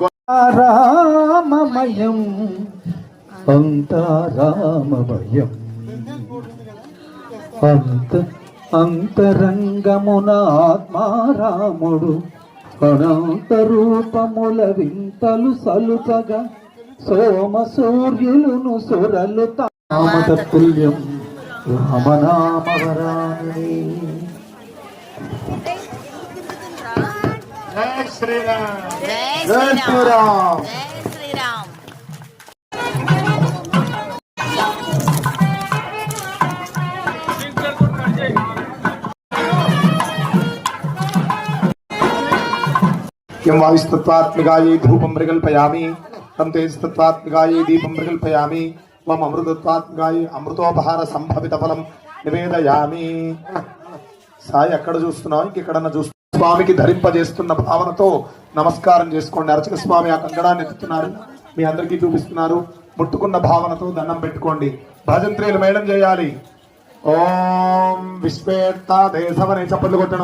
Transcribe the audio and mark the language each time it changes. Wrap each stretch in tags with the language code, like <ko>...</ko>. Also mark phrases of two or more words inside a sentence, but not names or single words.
<te>రామమయం అంతరామమయం అంతరంగమున ఆత్మారాముడు అనంత రూపముల వింతలు సలుపగా సోమ సూర్యులను సురలు తామతుల్యం రామనామవరాణి. జై శ్రీరామ్. జై శ్రీరామ్.</te> <sa>यं वायुस्तत्त्वात्मिकायै धूपं प्रकल्पयामि तं तेजस्तत्त्वात्मिकायै दीपं प्रकल्पयामि त्वम् अमृतत्वात्मिकायै अमृतोपहार संभवित फलं నివేదయామి.</sa> <te>సాయి ఎక్కడ చూస్తున్నావు, ఇంకెక్కడన్నా చూస్తున్నావు. స్వామికి ధరింపజేస్తున్న భావనతో నమస్కారం చేసుకోండి. అర్చక స్వామి ఆ కంకణాన్ని ఎత్తుతున్నారు, మీ అందరికీ చూపిస్తున్నారు. ముట్టుకున్న భావనతో దండం పెట్టుకోండి. భజంత్రీలు మేడం చేయాలి. ఓం విశ్వేత్త దేశమని చప్పట్లు కొట్టండి.</te>